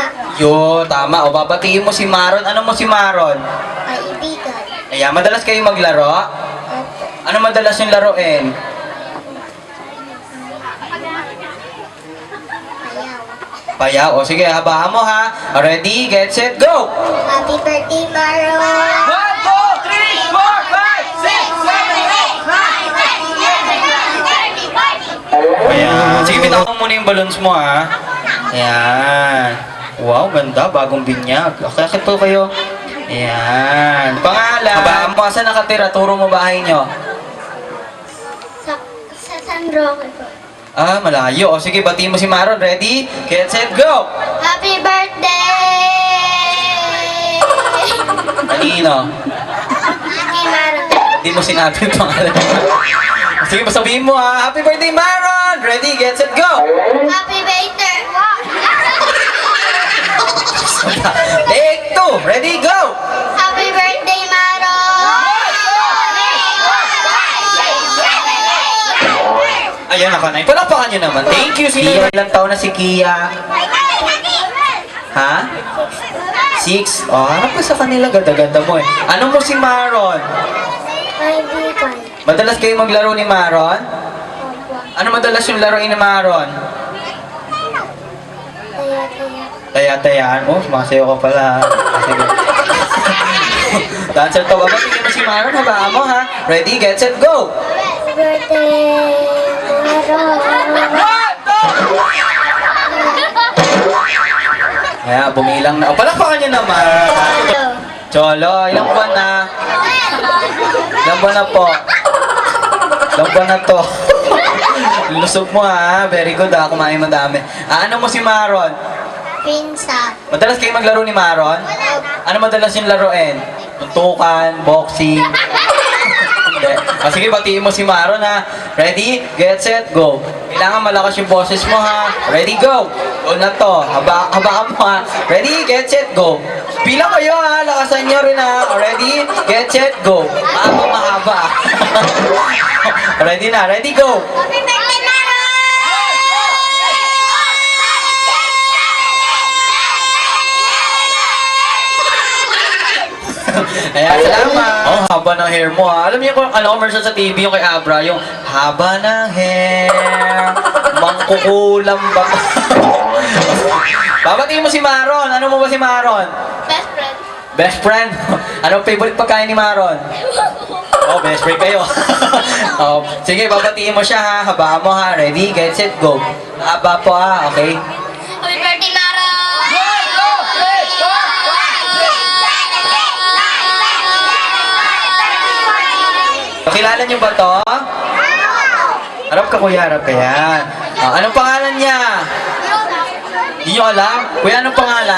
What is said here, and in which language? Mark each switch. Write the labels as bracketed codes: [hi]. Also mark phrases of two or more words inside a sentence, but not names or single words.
[tl] Yo, tama. O, babatiin mo si Maron. Ano mo si Maron? Kaibigan. Ayan, madalas kayo maglaro? Opo. Ano madalas yung laruin? Ayaw. Payaw. O, sige, habaan mo ha. [en] Ready, get, set, go! Happy birthday, Maro! [tl] 1, 2, 3, 4, 5, 6, 7, 8, 9, 10, 11, 12. Ayan. Sige, bitawan mo muna yung balloons mo ha. Ayan. Wow, ganda. Bagong binyag. Okay, akit po kayo. Ayan. Pangalan. Habaan mo. Saan nakatira? Turo mo bahay nyo. Sa San Roque po. Ah, malayo. O sige, batiin mo si Maron. [en] Ready? Get, set, go! Happy birthday! [tl] Kanino? [en] Happy Maro. [tl] Hindi mo sinabi yung pangalan. Sige, sabihin mo ha. [en] Happy birthday, Maron! Ready, get, set, go! Happy birthday! Take 2. Ready, go! Happy birthday, Maro! [tl] Ayan, nakanay. Palakpakan nyo naman. [en] Thank you, [tl] Kia. Ilang taon na si Kia? Ha? 6? Oh, harap ka sa kanila. Ganda-ganda mo eh. Ano mo si Maron? Kaibigan. Madalas kayo maglaro ni Maron? Opo. Ano madalas yung laruin ni Maron? Taya-taya. Taya-tayaan mo. Sumasayo ka pala. Sige. Dancer to. Babatingin mo si Maron. Habaan mo ha. [en] Ready, get, set, go! Happy birthday, Maro! [tl] Kaya, bumilang na. O, palakpakan nyo naman. Cholo, ilang buwan na? Ilang buwan na po? Ilang buwan na to? Lusog mo ha. [en] Very good [tl] ha. Kumain madami. Ah, ano mo si Maron? Pinsa. Madalas kayo maglaro ni Maron? Ano madalas yung laruin? Tuntukan, boxing? Hindi. Ah, sige, batiin mo si Maron ha. [en] Ready, get, set, go. [tl] Kailangan malakas yung boses mo ha. [en] Ready, go. [tl] Go na to. Habaan mo ha. [en] Ready, get, set, go. [tl] Pila kayo ha. Lakasan nyo rin ha. [en] Ready, get, set, go. Mahaba. Ready na. Ready, go. Happy birthday, Maro! [tl] Ayan, salamat. Oh, haba ng hair mo ha. Alam niyo kung ano commercial sa TV yung kay Abra, yung haba ng hair, mangkukulam ba? Babatiin mo si Maron. Ano mo ba si Maron? [en] Best friend. Best friend? [tl] Anong favorite pagkain ni Maron? Oh, [en] best friend [tl] kayo. Oh, sige, babatiin mo siya ha. Habaan mo ha. [en] Ready, get, set, go. [tl] Haba po ha, okay? [en] Happy birthday, Maro! [tl] Kilala niyo ba to? Harap ka kuya, harap ka yan. Oh, anong pangalan niya? Hindi niyo alam? Kuya, anong pangalan?